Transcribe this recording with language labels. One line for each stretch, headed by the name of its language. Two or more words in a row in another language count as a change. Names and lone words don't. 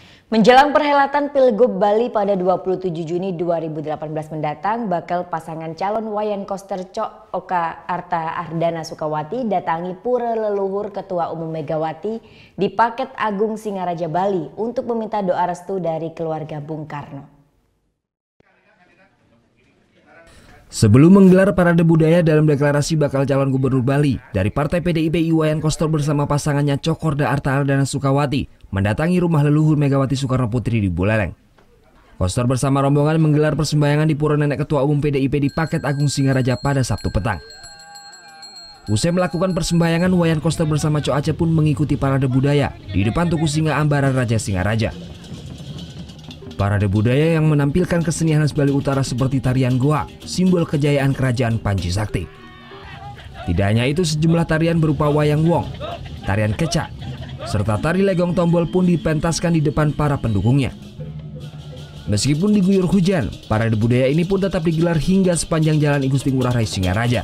Indonesian: Menjelang perhelatan Pilgub Bali pada 27 Juni 2018 mendatang, bakal pasangan calon Wayan Koster Cok Oka Arta Ardana Sukawati datangi Pura Leluhur Ketua Umum Megawati di Paket Agung Singaraja Bali untuk meminta doa restu dari keluarga Bung Karno. Sebelum menggelar parade budaya dalam deklarasi bakal calon gubernur Bali dari Partai PDIP, Wayan Koster bersama pasangannya Cokorda Arta Ardana Sukawati mendatangi rumah leluhur Megawati Soekarno Putri di Buleleng. Koster bersama rombongan menggelar persembahyangan di Pura Nenek Ketua Umum PDIP di Paket Agung Singaraja pada Sabtu petang. Usai melakukan persembahyangan, Wayan Koster bersama Cok Aceh pun mengikuti parade budaya di depan Tugu Singa Ambaran Raja Singaraja. Parade budaya yang menampilkan kesenian khas Bali Utara seperti tarian goa, simbol kejayaan kerajaan Panji Sakti. Tidak hanya itu, sejumlah tarian berupa wayang wong, tarian kecak, serta tari legong tombol pun dipentaskan di depan para pendukungnya. Meskipun diguyur hujan, parade budaya ini pun tetap digelar hingga sepanjang Jalan I Gusti Ngurah Rai Singaraja.